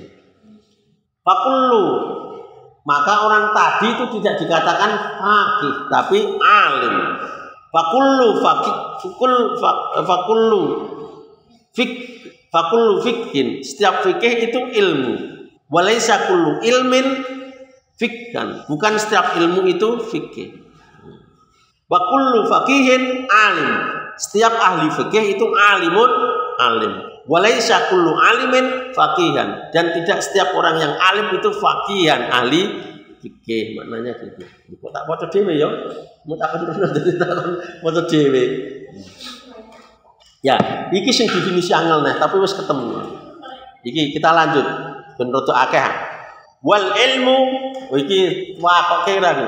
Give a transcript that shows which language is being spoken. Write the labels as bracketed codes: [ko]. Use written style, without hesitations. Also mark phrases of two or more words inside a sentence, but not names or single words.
[id] Fakullu, maka orang tadi itu tidak dikatakan faqih, tapi alim. [ar] فكل فقه, [id] setiap fikih itu ilmu. [ar] وليس كل علم فقها, [id] bukan setiap ilmu itu fikih. [ar] وكل فقيه عالم, [id] setiap ahli fikih itu alimun alim. [ar] وليس كل عالم فقيها, [id] dan tidak setiap orang yang alim itu faqihan, ahli fikih. Maknanya gitu. [jv] Kok tak maca dhewe ya? Mau tak terus dadi takon maca dhewe. Ya, iki sing definisi angel nah, tapi wis ketemu. Iki kita lanjut. Ben rada akeh. [ar] والعلم [jv] iki kok kira iki.